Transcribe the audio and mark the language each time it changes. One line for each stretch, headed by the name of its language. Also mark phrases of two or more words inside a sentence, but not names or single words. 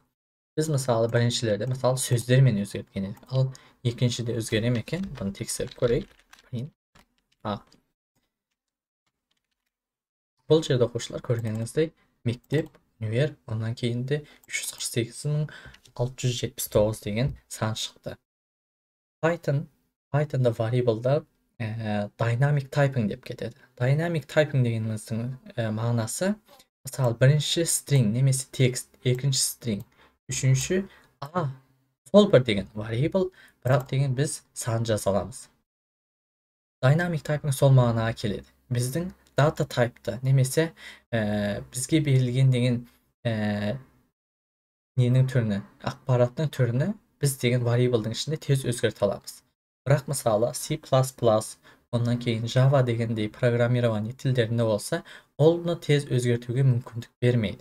Kazakh: Біз мысалы біріншілерде мысалы сөздермен өзгерткен едік. Ал екіншіде өзгере ме екен? Бұны тексеріп көрейік.
English: Print A.
Kazakh: Бұл жерде оқушылар көргеніңіздей мектеп, универ, ondan кейін де 348.679 деген сан шықты. Python'da variable'da
English: dynamic typing
Kazakh: деп кетеді.
English: Dynamic typing
Kazakh: дегеніміздің мағынасы, мысалы бірінші string немесе текст, екінші string, үшінші a, сол бір деген variable, бірақ деген біз сан жаза аламыз.
English: Dynamic typing
Kazakh: сол мағынаға келеді. Біздің
English: data type'ta
Kazakh: немесе бізге берілген деген ненің түріне, ақпараттың түріне біз деген variable'дың ішінде тез өзгерте аламыз. Бірақ мысалы C++, ondan кейін Java дегендей программирование тілдерінде болса, оны тез өзгертуге мүмкіндік бермейді.